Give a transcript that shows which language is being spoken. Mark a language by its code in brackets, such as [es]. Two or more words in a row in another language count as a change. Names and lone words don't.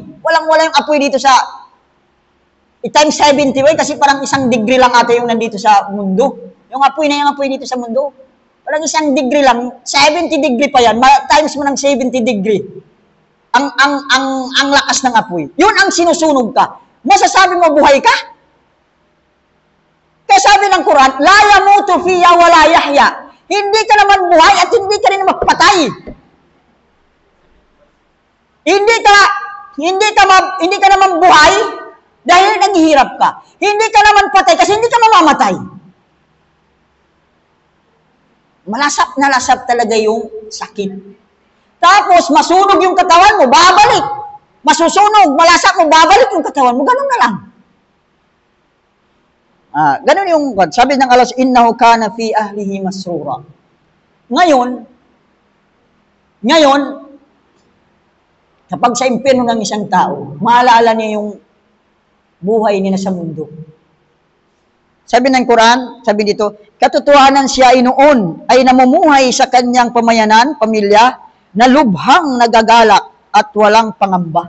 [tl] Walang apoy dito sa times 70 kasi parang isang degree lang ata yung nandito sa mundo. Yung apoy dito sa mundo. Parang isang degree lang, 70 degree pa yan, times mo ng 70 degree. Ang lakas ng apoy. Yun ang sinusunog ka. Masasabi mo buhay ka? Kaya sabi ng Quran, [ar] لا يموت فيها ولا يحيى. [tl] Hindi ka naman buhay at hindi ka rin magpatay. Hindi ka naman buhay dahil naghihirap ka. Hindi ka naman patay kasi hindi ka mamamatay. Malasap na lasap talaga yung sakit. Tapos, masunog yung katawan mo, babalik. Masusunog, malasap mo, babalik yung katawan mo. Ganun na lang. Ganun yung, sabi ng Allah, [ar] إنه كان في أهله مسرورا. [tl] Ngayon, kapag sa impyerno ng isang tao, maalala niya yung buhay niya sa mundo. Sabi ng Quran, sabi dito, katotohanan siya ay noon ay namumuhay sa kanyang pamayanan, pamilya, na lubhang nagagalak at walang pangamba.